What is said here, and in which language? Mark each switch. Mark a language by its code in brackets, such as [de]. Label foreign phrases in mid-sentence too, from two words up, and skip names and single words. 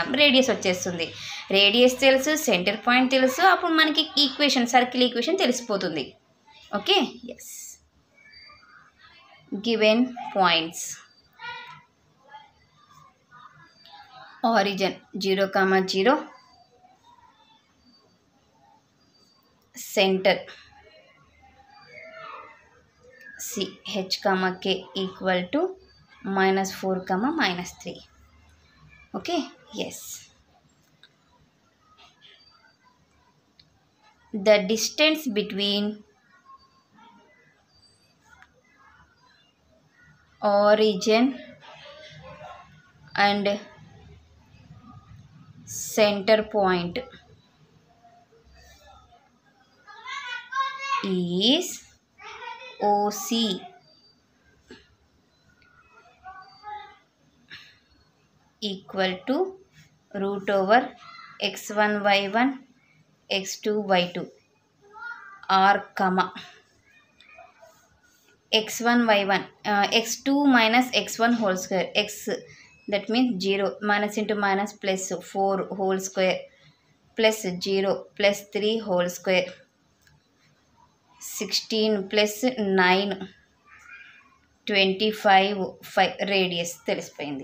[te] రేడియస్ వచ్చేస్తుంది, రేడియస్ తెలుసు, [en] center point [te] తెలుసు, అప్పుడు మనకి ఈక్వేషన్, [en] circle equation [te] తెలిసిపోతుంది. [en] Okay, yes. Given points. ఆరిజిన్ 0, 0, సెంటర్ C h, k equal to -4, -3. Okay, yes. The distance between origin and center point is OC equal to √x1 y1 x2 y2 r, x1 y1 x2 minus x1 whole square, x that means 0, minus into minus plus 4 whole square plus 0 plus 3 whole square, 16 plus 9 25 5 [te] రేడియస్ తెలిసిపోయింది.